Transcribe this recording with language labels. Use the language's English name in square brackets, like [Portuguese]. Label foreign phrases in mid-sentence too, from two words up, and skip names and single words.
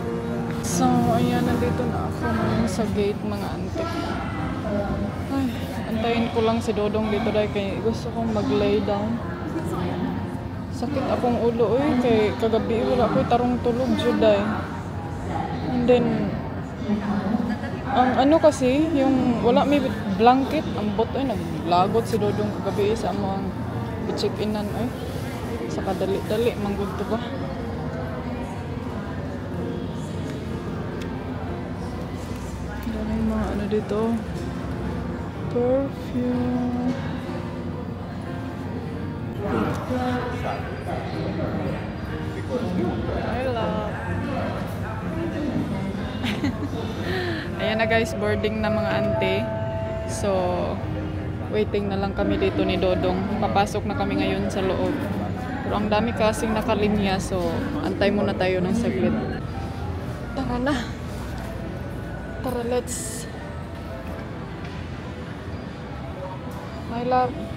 [Filipino] So, ayan, nandito na ako ngayon sa gate mga auntie. Ay, ang Hintayin ko lang si Dodong dito dahil kay gusto kong mag-lay down. [Cebuano] Sakit akong ulo kay kagabi wala ko tarong tulog juday. [English] And then [Cebuano] ang ano kasi yung wala may blanket ambot naglagot si Dodong kagabi sa among i-check-inan sa kadali-dali manggod to ba. [Filipino] Daming mga ano dito. [English] Perfume. I love. [Filipino] Ayan na guys, boarding na mga ante. So, waiting na lang kami dito ni Dodong. Papasok na kami ngayon sa loob. Pero ang dami kasing nakalinya, so antay muna tayo ng saglit. Tara na. Tara, let's. [English] My love.